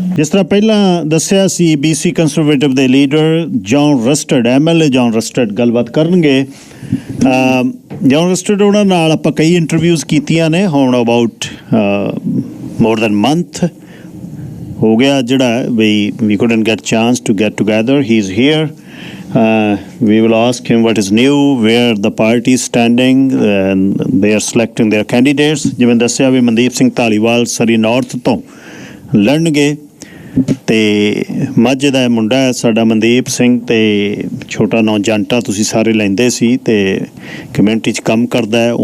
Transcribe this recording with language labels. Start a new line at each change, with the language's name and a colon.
Punjabi: ਜਿਸ ਤਰ੍ਹਾਂ ਪਹਿਲਾਂ ਦੱਸਿਆ ਸੀ, BC ਕੰਜ਼ਰਵੇਟਿਵ ਦੇ ਲੀਡਰ ਜੌਨ ਰਸਟਰਡ, MLA ਜੌਨ ਰਸਟਰਡ ਗੱਲਬਾਤ ਕਰਨਗੇ। ਜੌਨ ਰਸਟਰਡ ਉਹਨਾਂ ਨਾਲ ਆਪਾਂ ਕਈ ਇੰਟਰਵਿਊਜ਼ ਕੀਤੀਆਂ ਨੇ। ਹੁਣ
English: about more than month
Punjabi: ਹੋ ਗਿਆ ਜਿਹੜਾ ਵੀ
English: couldn't get chance to get together. He's here. We will ask him what is new, where the party is standing, and they are selecting their candidates.
Punjabi: ਜਿਵੇਂ ਦੱਸਿਆ ਵੀ ਮਨਦੀਪ ਸਿੰਘ ਧਾਲੀਵਾਲ ਸਰੀ north ਤੋਂ ਲੜਨਗੇ, ਤੇ ਮਾਝੇ ਦਾ ਮੁੰਡਾ ਹੈ ਸਾਡਾ ਮਨਦੀਪ ਸਿੰਘ, ਤੇ ਛੋਟਾ ਨਾਂ ਜੰਟਾ ਤੁਸੀਂ ਸਾਰੇ ਲੈਂਦੇ ਸੀ, ਤੇ ਕਮਿਊਨਿਟੀ 'ਚ ਕੰਮ ਕਰਦਾ ਹੈ।